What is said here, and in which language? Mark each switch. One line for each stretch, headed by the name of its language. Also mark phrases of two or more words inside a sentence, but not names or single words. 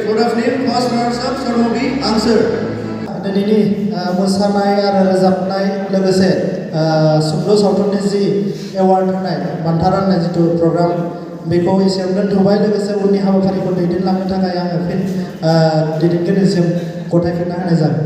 English: Muslim, first runners up, so will be answer.
Bodo: दिनैनि मोसानाय आरो रोजाबनाय लोगोसे सुंद' सावथुननि जि एवार्ड होनाय बान्था राननाय जिथु प्रग्राम बेखौ एसेयावनो दोनथ'बाय लोगोसे उननि हाबाफारिखौ दैदेनलांनो थाखाय आङो फिन दैदेनगिरिसिम गथायफिनना होनाय जाबाय